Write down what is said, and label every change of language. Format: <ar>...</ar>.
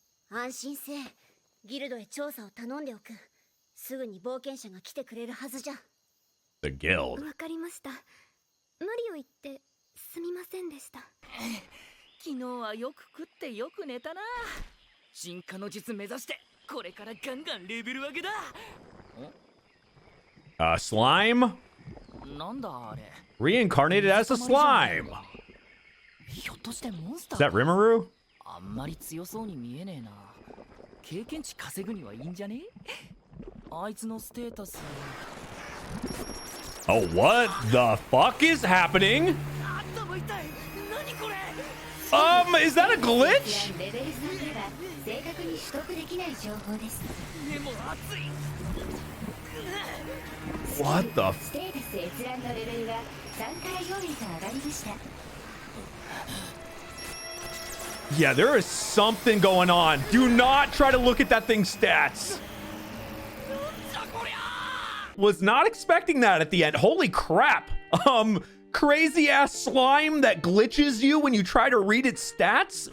<ja>安心せえ。ギルドへ調査を頼んでおく。すぐに冒険者が来てくれるはずじゃ。</ja> <en>The guild.</en> <ja>わかりました。無理を言ってすみませんでした。昨日はよく食ってよく寝たな。進化の術目指してこれからガンガンレベル上げだ。</ja> <en>Slime?</en> <ja>なんだあれ。</ja> <en>Reincarnated as a slime.</en> <ja>ひょっとしてモンスタ</ja> <en>Is</en> <ja>ー</ja> <en>that Rimuru?</en> <ja>あんまり強そうに見えねえな。経験値稼ぐにはいいんじゃね。あいつのステータス。</ja> <en>Oh, what the fuck is happening?</en> <ja>頭痛い。何これ。</ja> <en>Is that a glitch?</en> <ja>レベル3では正確に取得できない情報です。目も熱い。</ja> <en>What the</en> <ja>ステータス閲覧のレベルが3から4へと上がりました。</ja> <en>Yeah, there is something going on. Do not try to look at that thing's stats. Was not expecting that at the end. Holy crap. Crazy ass slime that glitches you when you try to read its stats.</en>